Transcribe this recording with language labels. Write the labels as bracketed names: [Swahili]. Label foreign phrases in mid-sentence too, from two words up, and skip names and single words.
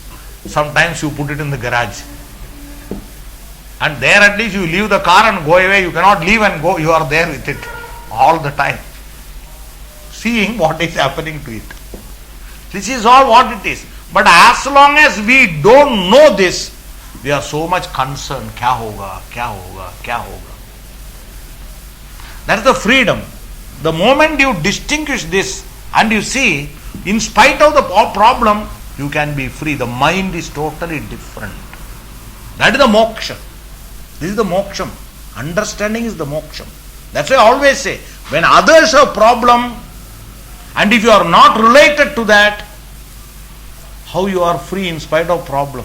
[English] Sometimes you put it in the garage. And there at least you leave the car and go away. You cannot leave and go. You are there with it all the time, seeing what is happening to it. This is all what it is. But as long as we don't know this, we are so much concerned. [Hindi] Kya hoga, kya hoga, kya hoga. [English] That is the freedom. The moment you distinguish this and you see, in spite of the problem, you can be free. The mind is totally different. That is the moksha. This is the moksham. Understanding is the moksham. That's why I always say, when others have problem, and if you are not related to that, how you are free in spite of problem?